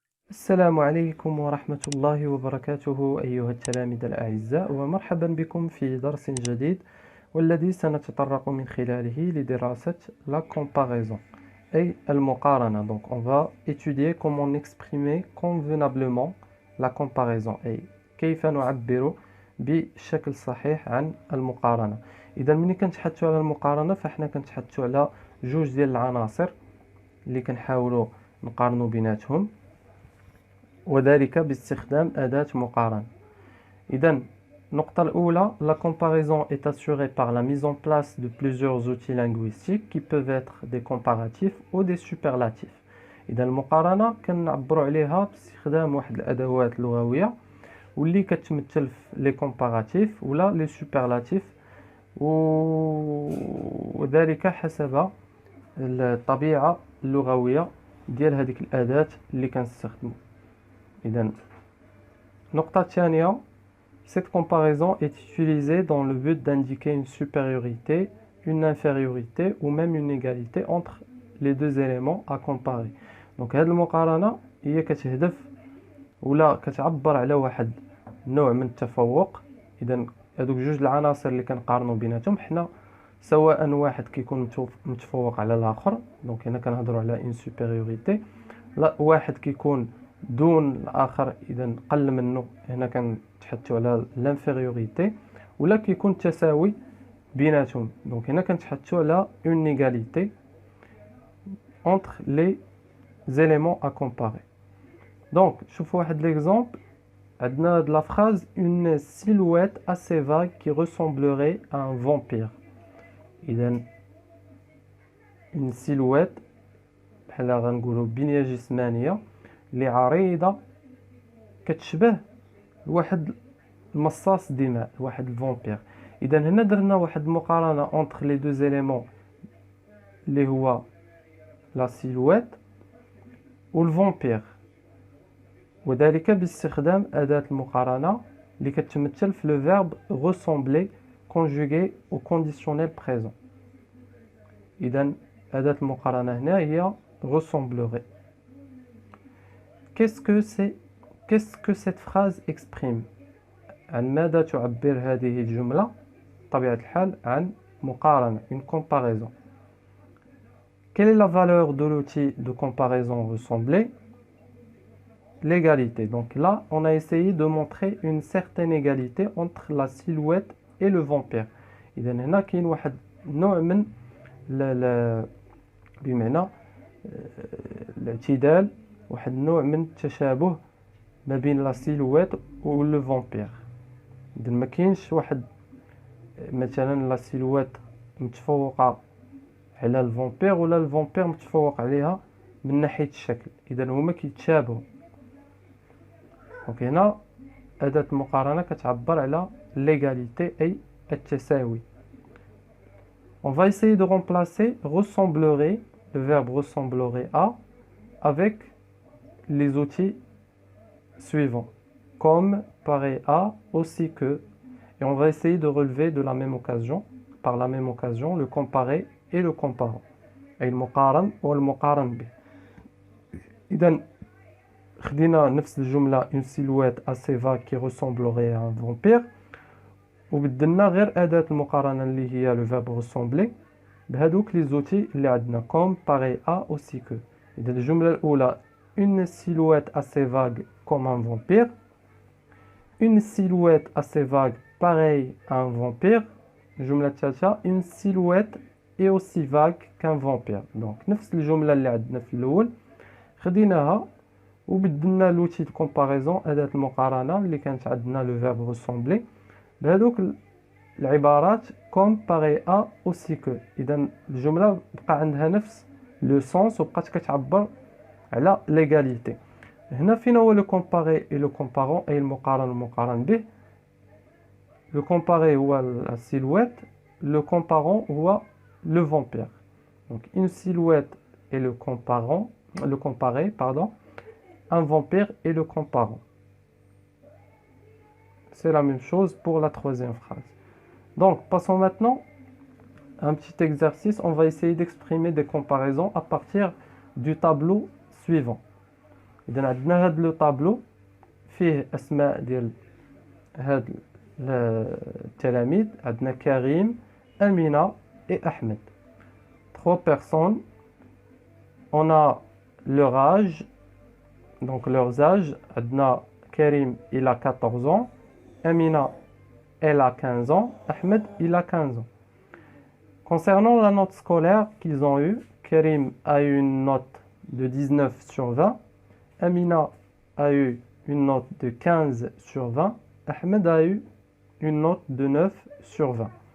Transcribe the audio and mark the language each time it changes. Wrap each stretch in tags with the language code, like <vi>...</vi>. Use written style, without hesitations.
<ar>السلام عليكم ورحمة الله وبركاته أيها التلاميذ الأعزاء، ومرحبا بكم في درس جديد والذي سنتطرق من خلاله لدراسة la comparaison أي المقارنة.</ar> <fr>Donc on va étudier comment exprimer convenablement la comparaison</fr> <ar>أي كيف نعبر بشكل صحيح عن المقارنة. إذا ملي كنتحدثوا على المقارنة فإحنا كنتحدثوا على جوج ديال العناصر اللي كنحاولوا نقارنوا بيناتهم، وذلك باستخدام أداة مقارنة. إذن النقطة الأولى،</ar> <fr>la comparaison est assurée par la mise en place de plusieurs outils linguistiques qui peuvent être des comparatifs ou des superlatifs.</fr> <ar>إذا المقارنة كنعبروا عليها باستخدام واحد الأدوات لغوية واللي كتمثل في لي كومباراتيف ولا لي سوبرلاتيف، وذلك حسب الطبيعة اللغوية ديال هذيك الأداة اللي كنستخدمو. إذن النقطة الثانية،</ar> <fr>cette comparaison est utilisée dans le but d'indiquer une supériorité, une infériorité ou même une égalité entre les deux éléments à comparer.</fr> <ar>Donc هذه المقارنة هي كتهدف ولا كتعبر على واحد نوع من التفوق. إذن هذوك جوج العناصر اللي كنقارنوا بيناتهم حنا سواء واحد كيكون متفوق على الآخر، دونك هنا كنهضروا على</ar> <fr>une supériorité،</fr> <ar>لا واحد كيكون دون الآخر إذا قل منه هنا كنتحدثوا على لانفيريوريتي، ولا كيكون تساوي بيناتهم دونك هنا كنتحدثوا على</ar> <fr>une égalité entre les éléments à comparer.</fr> <ar>دونك شوفوا واحد</ar> <fr>l'exemple،</fr> <ar>عندنا هاد لا</ar> <fr>phrase une silhouette assez vague qui ressemblerait à un vampire.</fr> <ar>إذا une silhouette بحال غنقولوا بنية جسمانية اللي عريضة كتشبه لواحد المصاص دماء، واحد الفامبير. اذا هنا درنا واحد المقارنه</ar> <fr>entre les deux éléments</fr> <ar>اللي هو لا سيلويت والفامبير، وذلك باستخدام اداه المقارنه اللي كتمثل في لو فيرب ressembler</ar> <fr>conjugué au conditionnel présent.</fr> <ar>اذا اداه المقارنه هنا هي ressemblerait.</ar> <fr>Qu'est-ce que cette phrase exprime؟</fr> <ar>عن ماذا تعبر هذه الجملة؟ بطبيعة الحال عن مقارنة،</ar> <fr>une comparaison. Quelle est la valeur de l'outil de comparaison ressemblée? L'égalité. Donc là, on a essayé de montrer une certaine égalité entre la silhouette et le vampire.</fr> <ar>إذا هنا كاين واحد نوع من بمعنى الاعتدال، واحد النوع من التشابه ما بين لا سيلويت و لو فامبير. اذا ما كاينش واحد مثلا لا سيلويت متفوقه على الفامبير ولا الفامبير متفوق عليها من ناحيه الشكل، اذا هما كيتشابهوا. دونك هنا اداه المقارنه كتعبر على ليغاليتي اي التساوي.</ar> <fr>On va essayer de remplacer ressemblerait, le verbe ressemblerait à, avec les outils suivants, comme, pareil à, aussi que, et on va essayer de relever de la même occasion, par la même occasion, le comparé et le comparant, et le muqaran ou le muqaran به.</fr> <ar>إذن خدينا نفس الجملة</ar> <fr>une silhouette assez vague qui ressemblerait à un vampire،</fr> <ar>وبدلنا غير أداة المقارنة اللي هي</ar> <fr>le verbe ressembler</fr> <ar>بهذوك لي زوتي اللي عندنا</ar> <fr>comme, pareil à, aussi que.</fr> <ar>إذا الجملة الأولى</ar> <fr>une silhouette assez vague comme un vampire، une silhouette assez vague pareille à un vampire.</fr> <ar>الجملة الثالثة</ar> <fr>une silhouette est aussi vague qu'un vampire.</fr> <ar>donc نفس الجملة اللي عندنا في الأول خديناها وبدلنا لوتي دو كومباريزون أداة المقارنة اللي كانت عندنا لو فيرب ريسومبلي بهذوك العبارات</ar> <fr>comme, pareil à, aussi que.</fr> <ar>إذا الجملة بقى عندها نفس لو سونس وبقات كتعبر على ليغاليتي. هنا فين هو لو كومباري اي لو كومبارون اي المقارن والمقارن به؟ لو كومباري هو لا سيلويت، لو كومبارون هو لو فامبير.</ar> <fr>دونك une silhouette et le comparant, le comparé pardon, un vampire et le comparant. C'est la même chose pour la troisième phrase. Donc passons maintenant à un petit exercice. On va essayer d'exprimer des comparaisons à partir du tableau suivant.</fr> <ar>إذا عندنا هاد لو طابلو فيه أسماء ديال هاد التلاميذ. عندنا كريم، أمينة et Ahmed.</ar> <fr>3 personnes. On a leur âge, donc leurs âges.</fr> <ar>عندنا كريم</ar> <fr>il a 14 ans, Amina elle a 15 ans, Ahmed il a 15 ans. Concernant la note scolaire qu'ils ont eue, Karim a eu une note de 19 sur 20, Amina a eu une note de 15 sur 20, Ahmed a eu une note de 9 sur 20.</fr>